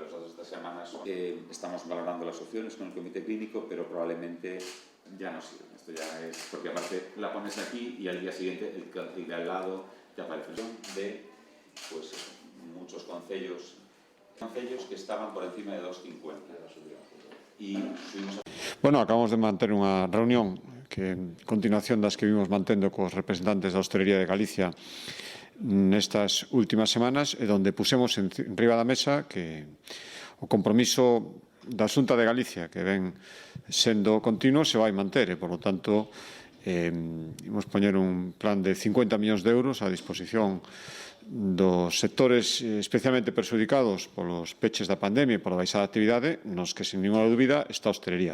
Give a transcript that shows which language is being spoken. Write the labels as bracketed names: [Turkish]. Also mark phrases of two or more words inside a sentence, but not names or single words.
[Spanish] Los datos de esta semana estamos valorando las opciones con el comité clínico, pero probablemente ya no sirve. Esto ya es porque aparte la pones aquí y al día siguiente el de al lado te aparece de pues muchos concellos que estaban por encima de 2,50 y subimos a... [Galician] Bueno, acabamos de manter unha reunión que en continuación das que vimos mantendo cos representantes da hostelería de Galicia nestas últimas semanas, e donde pusemos enriba da mesa que o compromiso da Xunta de Galicia, que ven sendo continuo, se vai manter, e, [Spanish] por lo tanto, [Galician] imos poñer un plan de 50 millóns de euros a disposición dos sectores especialmente perxudicados polos peches da pandemia e pola baixada actividade, nos que, [Spanish] sin ninguna [Galician] dúbida, está a hostelería.